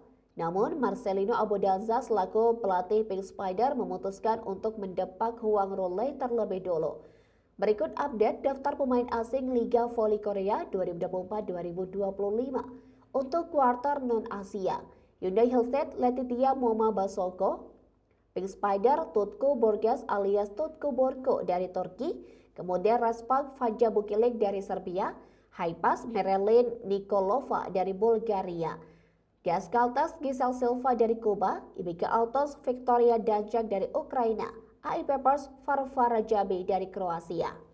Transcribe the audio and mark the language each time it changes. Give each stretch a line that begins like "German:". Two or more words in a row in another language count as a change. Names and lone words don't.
Indonesian: Namun, Marcelino Abodanza selaku pelatih Pink Spider memutuskan untuk mendepak Huang Rule terlebih dulu. Berikut update daftar pemain asing Liga Voli Korea 2024-2025 untuk kuarter non-Asia. Hyundai Hillstead Letitia Moma Basoko, Pink Spider Tutku Borges alias Tutku Borgo dari Turki, kemudian Raspak Faja Bukilik dari Serbia, Haipas Merelin Nikolova dari Bulgaria, Gaskaltas Gisel Silva dari Kuba, IBK Altos Victoria Danjak dari Ukraina, AI Peppers Farfara Jabi dari Kroasia.